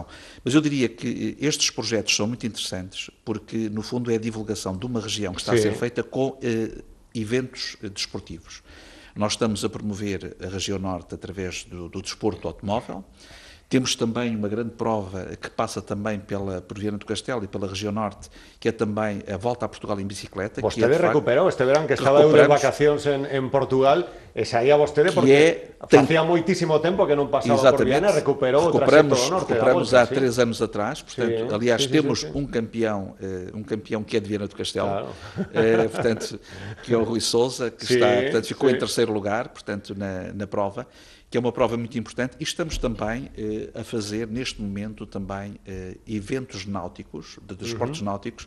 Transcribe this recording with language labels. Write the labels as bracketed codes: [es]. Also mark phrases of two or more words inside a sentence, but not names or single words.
[pt] Mas eu diria que estes projetos são muito interessantes, porque, no fundo, é a divulgação de uma região que está a ser feita com eventos desportivos. Nós estamos a promover a região norte através do desporto automóvel. Temos também uma grande prova que passa também por Viana do Castelo e pela região norte, que é também a volta a Portugal em bicicleta. [gl] Vostede recuperou este verão que estaba eu de vacacións en Portugal, e saía vostede porque facía moitísimo tempo que non pasaba por Viana, recuperou o traxecto do norte. [pt] Recuperamos há 3 anos atrás, portanto, aliás, temos um campeão que é de Viana do Castelo, portanto, que é o Rui Sousa, que ficou em 3º lugar, portanto, na prova, que é uma prova muito importante, e estamos também a fazer, neste momento, também eventos náuticos, de desportos náuticos.